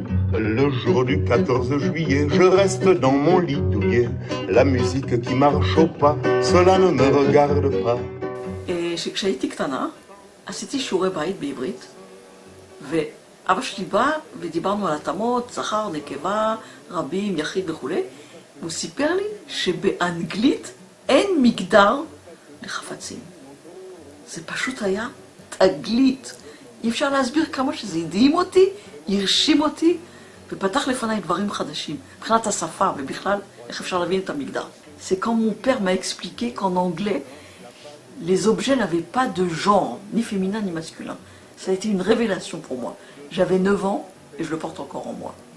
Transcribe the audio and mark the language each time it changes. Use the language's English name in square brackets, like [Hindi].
[French] Le jour du 14 juillet, je reste dans mon lit douillet. La musique qui marche au pas, cela ne me regarde pas. [Hebrew] כשהייתי קטנה, עשיתי שיעורי בית בעברית, ואבא שלי בא ודיברנו על התאמות, זכר, נקבה, רבים, יחיד וכו'. הוא סיפר לי שבאנגלית אין מגדר לחפצים. זה פשוט היה תגלית. אי אפשר להסביר כמה שזה הדהים אותי, הרשים אותי, ופתח לפניי דברים חדשים, מבחינת השפה ובכלל איך אפשר להבין את המגדר. [French] C'est quand mon père m'a expliqué qu'en anglais, les objets n'avaient pas de genre, ni féminin ni masculin. Ça a été une révélation pour moi. J'avais 9 ans et je le porte encore en moi.